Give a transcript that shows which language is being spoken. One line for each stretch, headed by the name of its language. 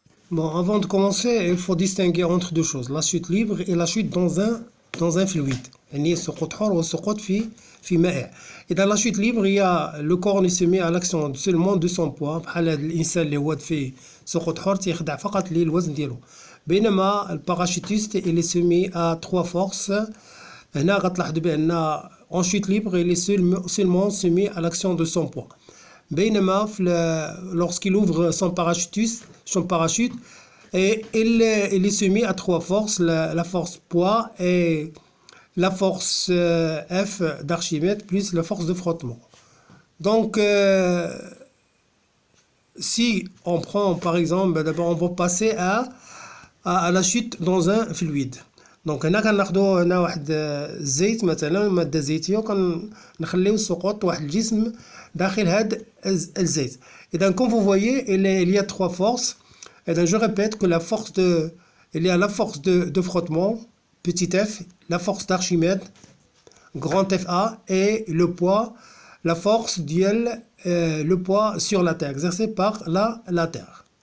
French: Bon, avant de commencer, il faut distinguer entre deux choses, la chute libre et la chute dans un fluide.
Arabic: يعني سقوط حر والسقوط في مائع.
French: Et dans la chute libre, il y a le corps se met à l'action seulement de son poids.
Arabic: بحال هذا الإنسان اللي هو فيه سقوط حر تيخدع فقط الوزن ديالو. بينما الباراشوتiste
French: il est soumis à trois forces.
Arabic: هنا غتلاحظوا بأن
French: en chute libre il est seulement soumis à l'action de son poids.
Arabic: بينما
French: lorsqu'il ouvre son parachute, et il est soumis à trois forces, la force poids et la force F d'Archimède plus la force de frottement. Donc, si on prend par exemple, d'abord on va passer à la chute dans un fluide.
Arabic: دونك هنا كناخدو هنا واحد الزيت مثلا ماده زيتيه وكنخليو السقوط واحد الجسم داخل هاد الزيت.
French: اذا comme vous voyez il y a trois forces. Et donc je répète que il y a la force de frottement petit f, la force d'Archimède grand FA et le poids, la force le poids sur la terre exercé par la terre.